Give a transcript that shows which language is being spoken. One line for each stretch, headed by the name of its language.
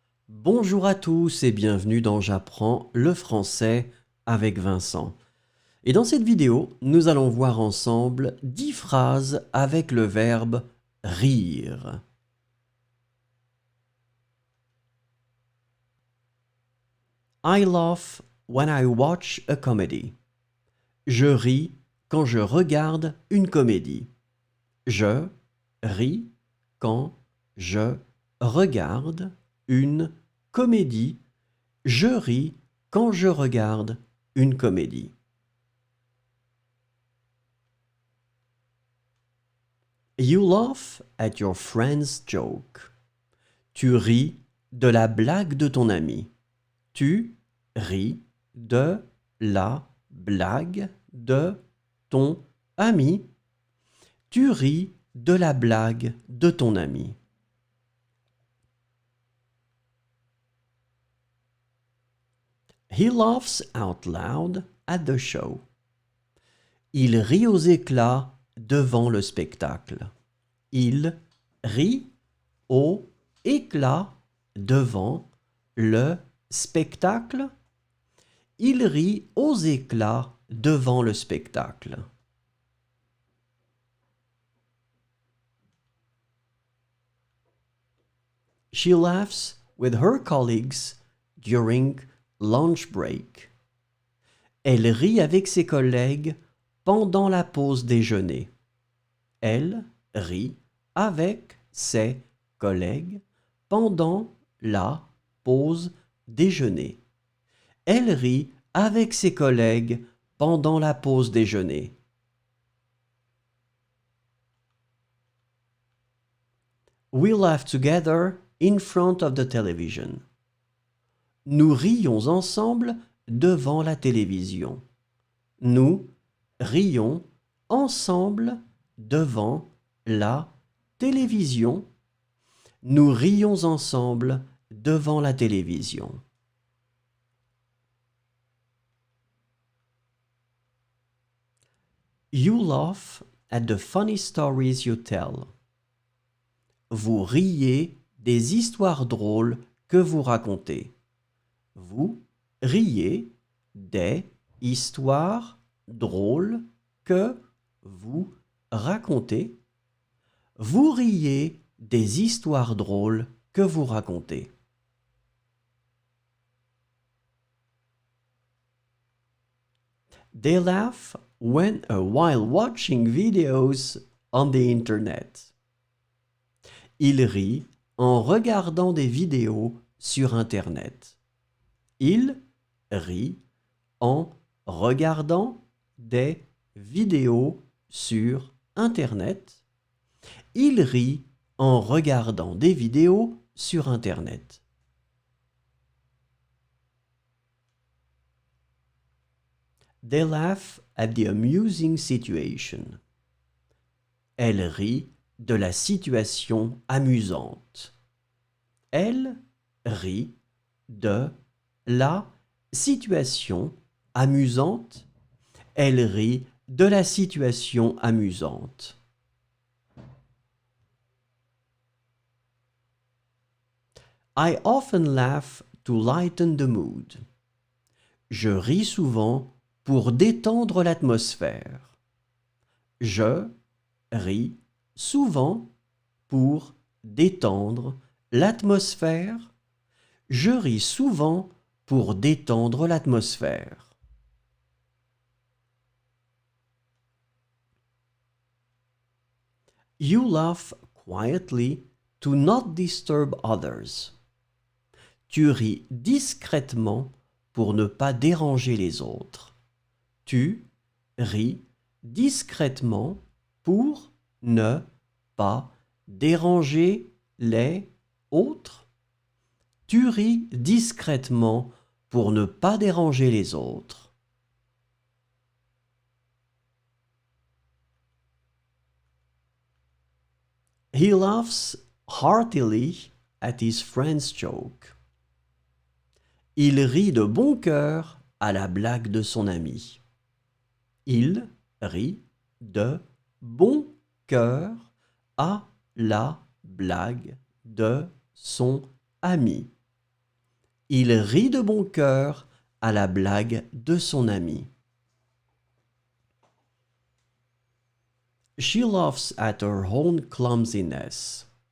French: Bonjour à tous et bienvenue dans J'apprends le français avec Vincent. Et dans cette vidéo, nous allons voir ensemble 10 phrases avec le verbe rire.
English: I laugh when I watch a comedy.
French: Je ris quand je regarde une comédie. Je ris quand je regarde une comédie. Je ris quand je regarde une comédie.
English: You laugh at your friend's joke.
French: Tu ris de la blague de ton ami. Tu ris de la blague de ton ami. Tu ris de la blague de ton ami.
English: He laughs out loud at the show.
French: Il rit aux éclats devant le spectacle. Il rit aux éclats devant le spectacle. Il rit aux éclats devant le spectacle.
English: She laughs with her colleagues during lunch break.
French: Elle rit avec ses collègues pendant la pause déjeuner. Elle rit avec ses collègues pendant la pause déjeuner. Elle rit avec ses collègues pendant la pause déjeuner.
English: We laugh together in front of the television.
French: Nous rions ensemble devant la télévision. Nous rions ensemble devant la télévision. Nous rions ensemble devant la télévision.
English: You laugh at the funny stories you tell.
French: Vous riez des histoires drôles que vous racontez. Vous riez des histoires drôles que vous racontez. Vous riez des histoires drôles que vous racontez.
English: They laugh while watching videos on the internet.
French: Ils rient en regardant des vidéos sur Internet. Ils rient en regardant des vidéos sur Internet. Il rit en regardant des vidéos sur Internet.
English: They laugh at the amusing situation.
French: Elle rit de la situation amusante. Elle rit de la situation amusante. Elle rit de la situation amusante.
English: I often laugh to lighten the mood.
French: Je ris souvent pour détendre l'atmosphère. Je ris souvent pour détendre l'atmosphère. Je ris souvent pour détendre l'atmosphère.
English: You laugh quietly to not disturb others.
French: Tu ris discrètement pour ne pas déranger les autres. Tu ris discrètement pour ne pas déranger les autres. Tu ris discrètement pour ne pas déranger les autres.
English: He laughs heartily at his friend's joke.
French: Il rit de bon cœur à la blague de son ami. Il rit de bon cœur à la blague de son ami. Il rit de bon cœur à la blague de son ami.
English: She laughs at her own clumsiness.